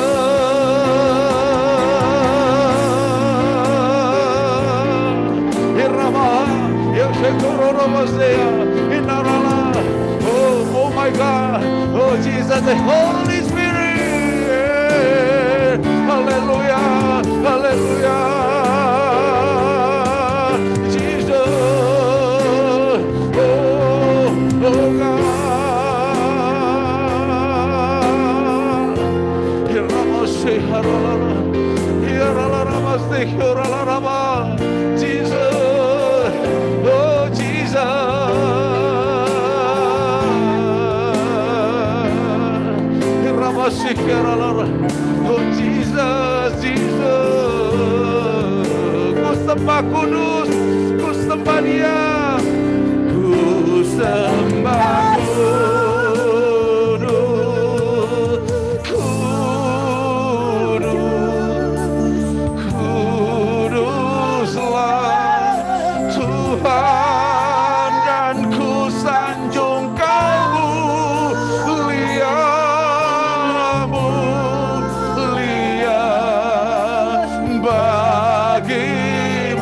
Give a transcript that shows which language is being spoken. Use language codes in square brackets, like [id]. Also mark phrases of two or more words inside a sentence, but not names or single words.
[en] Oh my God, oh Jesus, the Holy Spirit, hallelujah, hallelujah, Jesus, oh God, Hiramase harala, hirala ramaste hirala rama, Jesus. [id] Oh Jesus, Jesus, ku sembah kudus, ku sembah Dia, ku sembah kudus, kuduslah Tuhan, dan ku sanjung Kau bagimu.